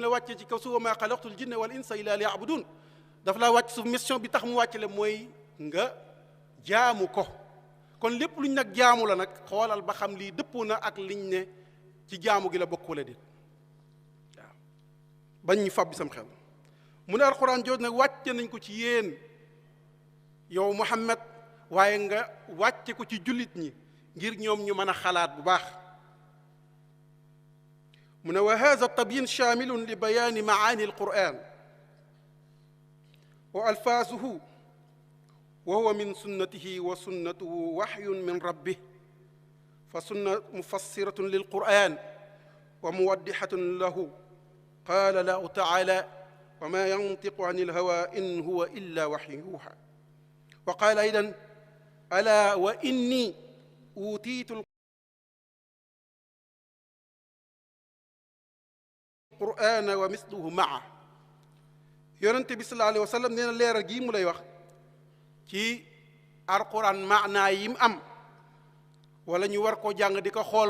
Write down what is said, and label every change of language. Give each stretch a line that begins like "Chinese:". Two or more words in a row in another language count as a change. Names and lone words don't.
Wolof: la wàccee ci kaw suuf
Arabic: وما خلقت الجن والإنس إلا ليعبدون
Wolof: dafa laa wàcc su mission bi tax mu wàcc le mooy nga jaamu ko kon lépp luñ nag jaamu la nag xoolal ba xam lii dëppoo na ak liñ ne ci jaamu gi la bokk wala déet waaw bañ ñu fab bi sam xel mu ne alxuraan jooj nag wàcce nañ ko ci yéen yow Muhammad waaye nga wàcce ko ci jullit ñi ngir ñoom ñu mën a xalaat bu baax mu ne
Arabic: وهذا تبيين شامل لبيان معاني القرآن وألفاظه وهو من سنته وسنته وحي من ربه فالسنة مفسرة للقرآن وموضحة له قال له تعالى وما ينطق عن الهوى إن هو إلا وحي يوحى وقال أيضا ألا وإني أوتيت القرآن ومثله معه
Wolof: yonente bi
Arabic: صلى الله عليه وسلم
Wolof: nee na leeral gii mu lay wax ci alquran maanaa yi mu am wala ñu war koo jàng di ko xool